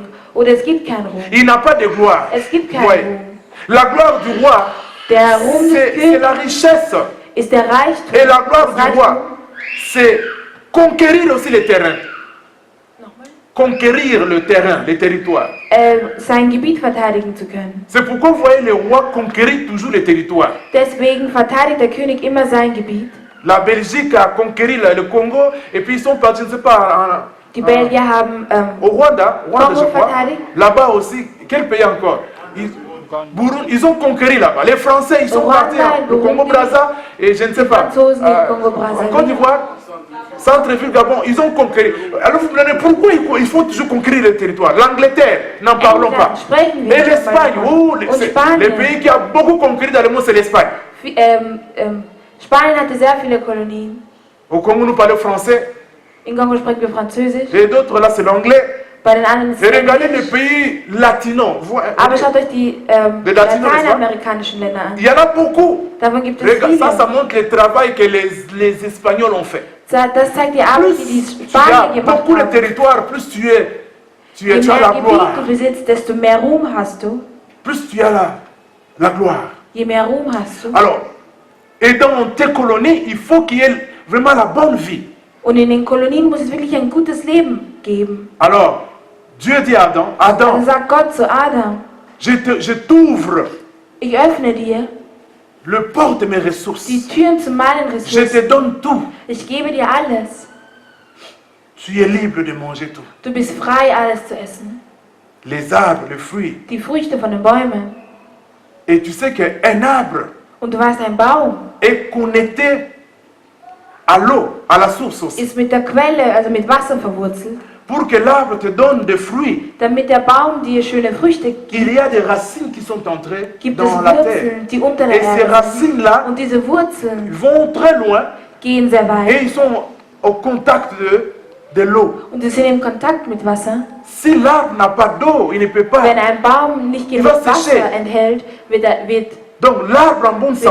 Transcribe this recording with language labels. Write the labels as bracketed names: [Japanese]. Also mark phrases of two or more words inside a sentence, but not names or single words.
[German] Oder es gibt keinen Ruhm. [French] Il n'a pas de gloire. [German] Es gibt keinen [French] Ouais. [German] Ruhm. [French] La gloire du roi, [German] Der Ruhm des [French] c'est [German] Königs [French] la richesse. [German] ist der Reichtum. [French] Et la gloire [German] Das [French] du roi, c'est conquérir aussi les terrains. Conquérir le terrain, les territoires. [German] Sein Gebiet verteidigen zu können. [French] C'est pourquoi vous voyez le roi conquérir toujours les territoires. [German] Deswegen verteidigt der König immer sein Gebiet. [French] La Belgique a conquéri le Congo et puis ils sont partis, je ne sais pas, [German] Die Belgier haben [French] au Rwanda, [German] Congo [French] je crois. [German] verteidigt. [French] Là-bas aussi, quel pays encore? Burundi, ils ont conquéri là-bas. Les Français, ils sont [German] Rwanda, [French] partis au [German] Burundi, [French] Congo-Brazza et je ne sais pas. [German] Franzosen, Congo-Brazza. [French] En Côte d'Ivoire, Centre-ville Gabon, ils ont conquéri. Alors vous me demandez pourquoi il faut toujours conquérir le territoire. L'Angleterre, n'en parlons pas. [German] Sprechen wir [French] Et [German] nicht [French] l'Espagne, [German] darüber. Und Spanien. [French] les pays qui ont beaucoup conquéri dans le monde, c'est l'Espagne. [German] Spanien hatte sehr viele Kolonien. [French] Au Congo, nous parlons français. [German] In Kongo sprechen wir Französisch. [French] Et d'autres, là, c'est l'anglais. [German] Bei den anderen ist [French] Et [German] es [French] regardez les [German] Englisch. [French] pays latinos. [German] Aber schaut euch die [French] Les Latinos, [German] lateinamerikanischen Länder an. [French] Il y en a beaucoup. [German] Davon gibt es [French] Regarde, [German] viele. [French] ça montre le travail que les Espagnols ont fait. [German] Das zeigt die Arbeit, [French] Plus [German] die die [French] tu [German] Spanier [French] as [German] gemacht [French] beaucoup de [German] haben. [French] territoires, plus tu [German] Je [French] as la [German] mehr Gebiet [French] gloire. [German] du besitzt, desto mehr Ruhm hast du. [French] Plus tu as la gloire. [German] Je mehr Ruhm hast du. [French] Alors, et dans tes colonies, il faut qu'il y ait vraiment la bonne vie. [German] Und in den Kolonien muss es wirklich ein gutes Leben geben. [French] Alors, Dieu dit à Adam, [German] Dann [French] Adam, [German] sagt Gott zu Adam, [French] je t'ouvre [German] ich öffne dir [French] le port de mes ressources. [German] die Türen zu meinen [French] Je te [German] Ressourcen. [French] donne tout. [German] Ich gebe dir alles. [French] Tu es libre de manger tout. [German] Du bist frei, alles zu essen. [French] Les arbres, les fruits. [German] Die Früchte von den Bäumen. [French] Et tu sais qu'un arbre [German] Und du weißt, ein Baum [French] est connecté à l'eau, à la source aussi. [German] ist mit der Quelle, also mit Wasser verwurzelt. [French] Pour que l'arbre te donne des fruits, [German] Damit der Baum dir schöne Früchte gibt, [French] il y a des racines qui sont entrées [German] gibt es [French] dans la terre. [German] Wurzeln, die unter der [French] Et ces [German] Erde sind. [French] racines-là [German] Und diese Wurzeln [French] vont très loin [German] gehen sehr [French] et [German] weit. [French] ils sont au contact de l'eau. [German] Und sie sind in Kontakt mit Wasser. [French] Si l'arbre n'a pas d'eau, il ne peut pas. [German] Wenn ein Baum nicht genug [French] va sécher. [German] Wasser enthält, wird [French] Donc l'arbre en bonne santé.